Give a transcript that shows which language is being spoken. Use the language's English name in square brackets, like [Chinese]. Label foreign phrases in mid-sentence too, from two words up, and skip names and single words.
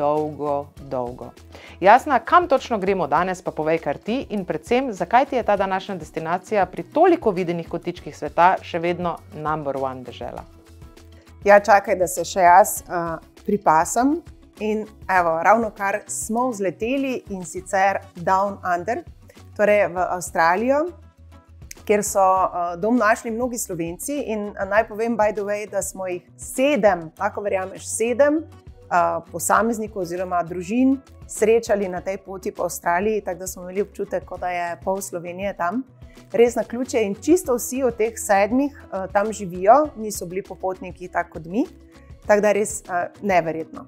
[Slovenian] Jasna, kam točno gremo danes, pa povej kar ti in predvsem, zakaj ti je ta današnja destinacija pri toliko videnih kotičkih sveta še vedno #1 dežela? Ja, čakaj, da se še jaz pripasam. In evo, ravno kar smo vzleteli in sicer [English] Down Under, [Slovenian] torej v Avstralijo, kjer so dom našli mnogi Slovenci in naj povem, [English] by the way, [Slovenian] da smo jih 7, lahko verjameš, 7 posameznikov oziroma družin srečali na tej poti po Avstraliji, tako da smo imeli občutek, kot da je pol Slovenije tam. Res naključje in čisto vsi od teh 7 tam živijo, niso bili popotniki tako kot mi, tako da je res neverjetno.